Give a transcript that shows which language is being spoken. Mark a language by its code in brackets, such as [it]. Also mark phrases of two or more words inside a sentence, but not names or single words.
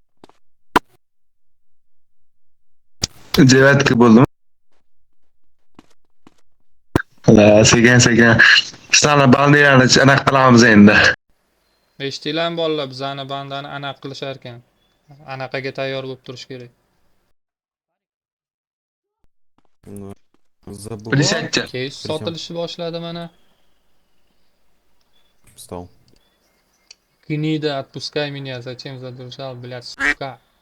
[uz] Devatka bo'ldimi? Sekin. Sizlarni bandirani anaqa qilamiz endi. Eshitdinglarmi bolalar, bizani bandani anaqa qilishar ekan. Anaqaga tayyor bo'lib turish kerak. [ru] Ну, забыл. Присядьте. [uz] Keyin sotilishni boshladi mana. [ru] Встал. Гнида, отпускай меня, зачем задержал, блядь, сука.